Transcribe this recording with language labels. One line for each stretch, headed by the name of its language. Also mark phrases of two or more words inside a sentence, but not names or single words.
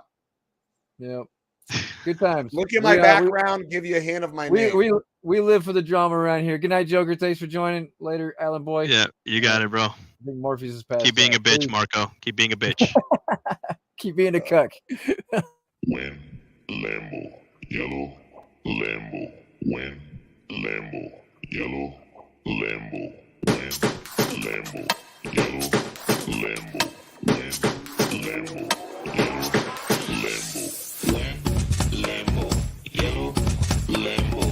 English: Yep. Good times. Look at my background. Give you a hint of my name. We live for the drama around here. Good night, Joker. Thanks for joining. Later, Alan Boy. Yeah, you got it, bro. I think Morpheus is past. Keep being a bitch, Marco. Keep being a bitch. Keep being a cuck. When Lambo, yellow, Lambo. When Lambo, yellow, Lambo. When Lambo, yellow, Lambo. When Lambo, yellow, Lambo. When Lambo, yellow, Lambo.